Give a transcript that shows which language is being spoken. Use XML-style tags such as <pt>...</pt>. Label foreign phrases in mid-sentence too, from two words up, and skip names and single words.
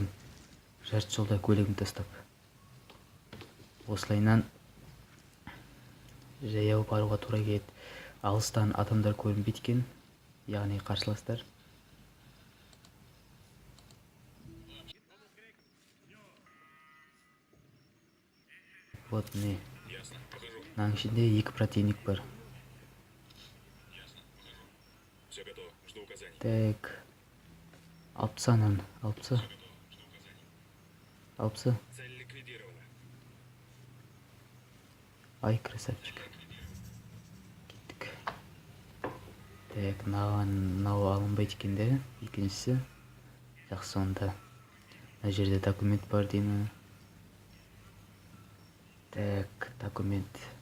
<kk>Жарты жолда көлігімді тастап. Осылайынан жаяу баруға тура келеді. Алыстан адамдар көрінбейді екен, яғни қарсыластар. Вот міне.</kk> <ru>Ясно, покажу.</ru> <kk>Мынаның ішінде 2 противник бар.</kk> <ru>Ясно, покажу. Все готово, жду указаний.</ru> <kk>Так. Алпса ананы, алпса.</kk> <ru>Готово, жду указаний.</ru> <kk>Алпса.</kk> <ru>Цель ликвидирована. Ай, красавчик. Кеттік.</ru> <kk>Так, мынау алынбайды екен де. Екіншісі. Жақсы, онда. Мына жерде документ бар деймін.</kk> <ru>Так, документ.</ru>